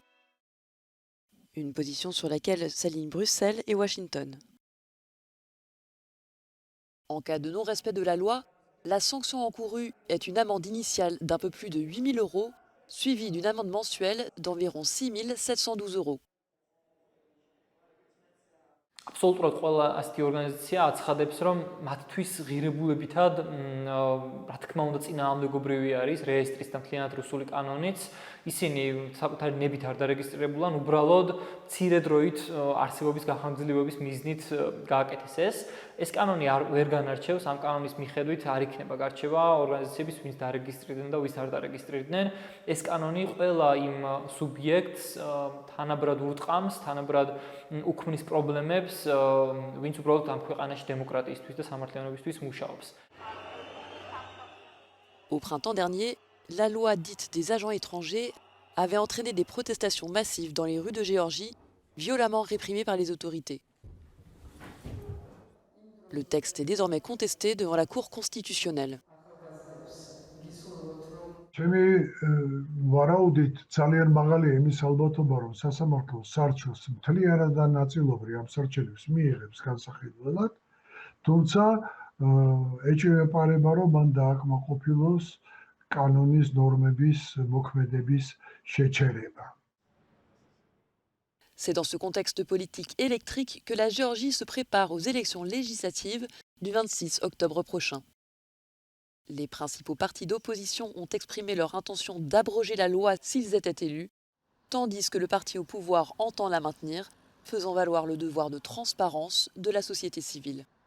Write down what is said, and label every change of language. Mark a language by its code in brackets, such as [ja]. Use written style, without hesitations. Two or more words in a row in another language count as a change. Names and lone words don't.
[fr] Une position sur laquelle s'alignent Bruxelles et Washington. En cas de non-respect de la loi, la sanction encourue est une amende initiale d'un peu plus de 8 000 €, suivie d'une amende mensuelle d'environ 6 712 €. [ka] აბსოლუტურად ყველა ასეთი ორგანიზაცია აცხადებს, რომ მათთვის ღირებულებითად, რა თქმა უნდა, წინააღმდეგობრივი არის რეესტრის და მთლიანად რუსული კანონიც. ისინი საკუთარი ნებით არ დარეგისტრირებულან, უბრალოდ მცირე დროით არსებობის გახანგრძლივების მიზნით გააკეთეს ეს. ეს კანონი ვერ განარჩევს, ამ კანონის მიხედვით არ იქნება გარჩევა ორგანიზაციების, ვინც დარეგისტრირდნენ და ვის არ დარეგისტრირდნენ. ეს კანონი ყველა იმ სუბიექტს თანაბრად ურტყამს, თანაბრად უქმნის პრობლემებს, ვინც უბრალოდ ამ ქვეყანაში დემოკრატიისთვის და სამართლიანობისთვის მუშაობს. [fr] Au printemps dernier, la loi dite des agents étrangers avait entraîné des protestations massives dans les rues de Géorgie, violemment réprimées par les autorités. Le texte est désormais contesté devant la Cour constitutionnelle. [ka] ჩემი ვარაუდით ძალიან მაღალია იმის ალბათობა, რომ სასამართლო სარჩოს მთლიანად და ნაწილობრივ ამ სარჩელებს მიიღებს განსახილველად, თუმცა ეჭვი ეპარება, რომ მან დააკმაყოფილოს კანონის ნორმების მოქმედების შეჩერება. [fr] C'est dans ce contexte politique électrique que la Géorgie se prépare aux élections législatives du 26 octobre prochain. Les principaux partis d'opposition ont exprimé leur intention d'abroger la loi s'ils étaient élus, tandis que le parti au pouvoir entend la maintenir, faisant valoir le devoir de transparence de la société civile.